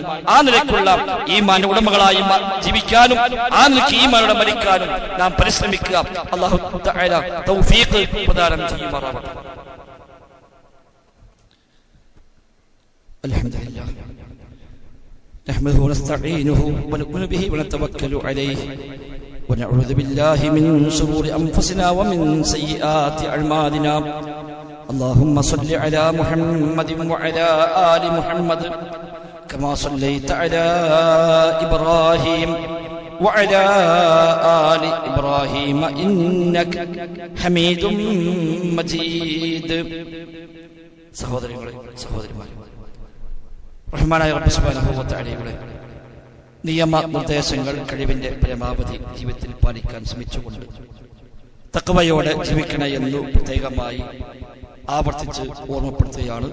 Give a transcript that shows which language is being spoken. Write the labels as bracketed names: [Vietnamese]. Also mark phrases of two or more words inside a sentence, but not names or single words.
[Malayalam] ആ നിലയ്ക്കുള്ള ഈമാന്റെ ഉടമകളായി ജീവിക്കാനും ആ നിലയ്ക്ക് ഈമാനോടെ മരിക്കാനും നാം പരിശ്രമിക്കുക. അല്ലാഹു തആല തൗഫീഖ് പ്രദാനം ചെയ്യുമാറാവട്ടെ. [Arabic] الحمد لله نحمده ونستعينه ونؤمن به ونتوكل عليه ونعوذ بالله من شرور أنفسنا ومن سيئات أعمالنا. اللهم صل على محمد وعلى آل محمد كما صليت على إبراهيم وعلى آل إبراهيم إنك حميد مجيد. [Malayalam] സഹോദരങ്ങളെ സഹോദരിമാരെ, റഹ്മാനായ റബ്ബ് [Arabic] سبحانه وتعالى [Malayalam] നിയമനിർദ്ദേശങ്ങൾ കഴിവിന്റെ പരമാവധി ജീവിതത്തിൽ പാലിക്കാൻ ശ്രമിച്ചുകൊണ്ട് തഖ്വയോടെ ജീവിക്കണേ എന്ന് പ്രത്യേകമായി ആവർത്തിച്ച് ഓർമ്മപ്പെടുത്തുകയാണ്.